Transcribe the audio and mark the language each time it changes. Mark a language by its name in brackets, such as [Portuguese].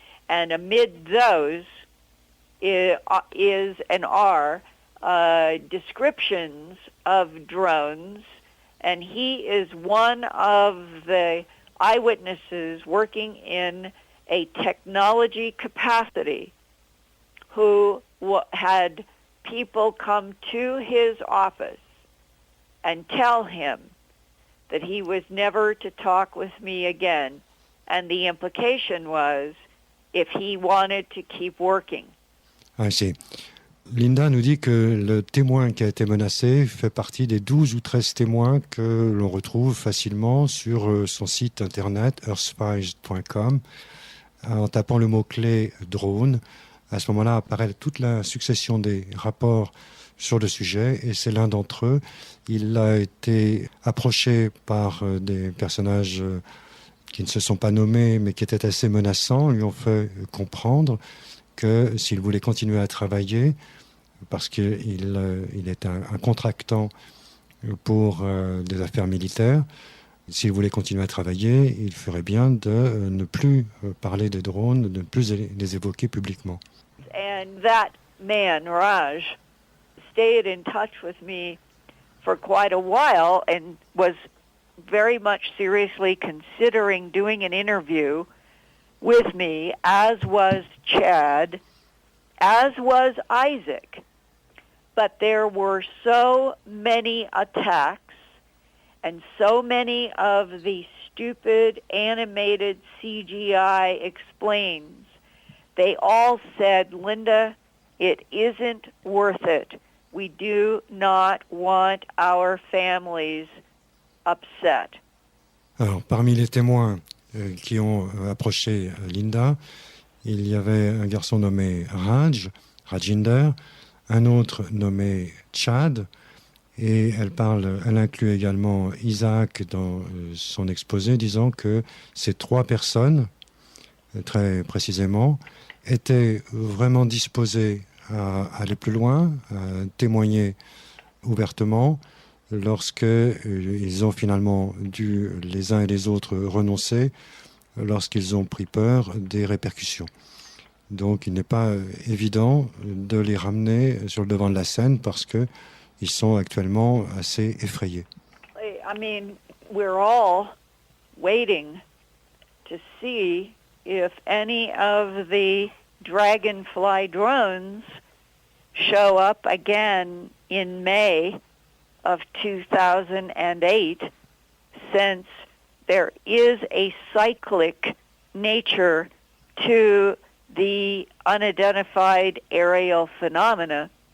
[English] And amid those is and are descriptions of drones, and he is one of the eyewitnesses working in a technology capacity who had people come to his office and tell him that he was never to talk with me again, and the implication was if he wanted to keep working. [French] Ah, c'est... Linda nous dit que le témoin qui a été menacé fait partie des 12 ou 13 témoins que l'on retrouve facilement sur son site internet earthspies.com. En tapant le mot-clé drone, à ce moment-là apparaît toute la succession des rapports sur le sujet, et c'est l'un d'entre eux. Il a été approché par des personnages qui ne se sont pas nommés, mais qui étaient assez menaçants, lui ont fait comprendre que s'il voulait continuer à travailler, parce qu'il est un contractant pour des affaires militaires, s'il voulait continuer à travailler, il ferait bien de ne plus parler des drones, de ne plus les évoquer publiquement. [English] And that man, Raj, stayed in touch with me for quite a while and was very much seriously considering doing an interview with me, as was Chad, as was Isaac. But there were so many attacks and so many of the stupid animated CGI explains. They all said, Linda, it isn't worth it. We do not want our families upset. [French] Alors, parmi les témoins qui ont approché Linda, il y avait un garçon nommé Rajinder, un autre nommé Chad, et elle inclut également Isaac dans son exposé, disant que ces 3 personnes, très précisément, étaient vraiment disposées à aller plus loin, à témoigner ouvertement, lorsqu'ils ont finalement dû, les uns et les autres, renoncer, lorsqu'ils ont pris peur des répercussions. Donc il n'est pas évident de les ramener sur le devant de la scène parce qu'ils sont actuellement assez effrayés. [English] I mean, we're all waiting to see if any of the Dragonfly drones show up again in May of 2008, since there is a cyclic nature to the unidentified aerial phenomena,